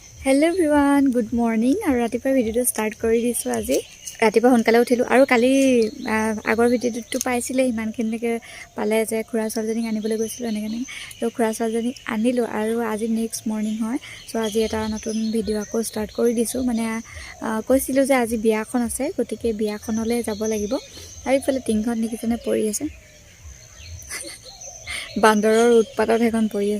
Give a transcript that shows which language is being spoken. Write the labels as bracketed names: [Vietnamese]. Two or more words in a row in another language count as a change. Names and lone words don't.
[English] Hello everyone good morning [Assamese] আৰু ৰাতিপুৱা ভিডিঅ' ষ্টাৰ্ট কৰ দিছো আজি रातिपुवा সোনকালে উঠিলো আৰু কালি আগৰ ভিডিওটো পাইছিলে ইমানখিনিকে পালে যে খুৰা ছোৱালীজনীক আনিবলৈ গৈছিলো এনেকৈ তো খুৰা ছোৱালীজনীক আনিলো আৰু আজি [English] next morning [Assamese] হয় সো আজি এটা নতুন ভিডিও আকৌ স্টাৰ্ট কৰি দিছো মানে কৈছিলো যে আজি বিয়াখন আছে গতিকে বিয়াখনলৈ যাব লাগিব আৰু ইফালে টিংখন নিকিছনে পৰি আছে বান্দৰৰ উৎপাতত হেখন পৰি আছে